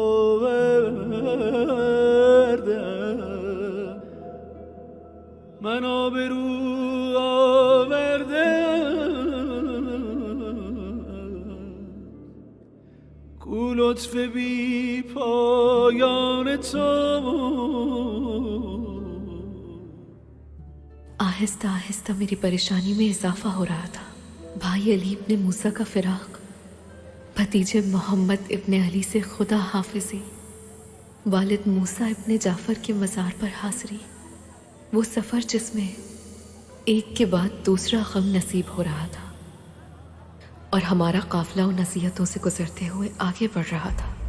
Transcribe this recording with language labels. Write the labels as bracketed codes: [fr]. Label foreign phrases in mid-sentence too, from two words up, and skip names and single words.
[fa] آوردم، من آبرو آوردم، کو لطف بی پایان تو. [hi] आहिस्ता आहिस्ता मेरी परेशानी में इजाफा हो रहा था। भाई अली इब्ने मूसा का फिराक, भतीजे मोहम्मद इब्ने अली से खुदा हाफिजी, वालिद मूसा इब्ने जाफर के मज़ार पर हाज़री, वो सफ़र जिसमें एक के बाद दूसरा गम नसीब हो रहा था और हमारा काफिला उन नसीहतों से गुजरते हुए आगे बढ़ रहा था।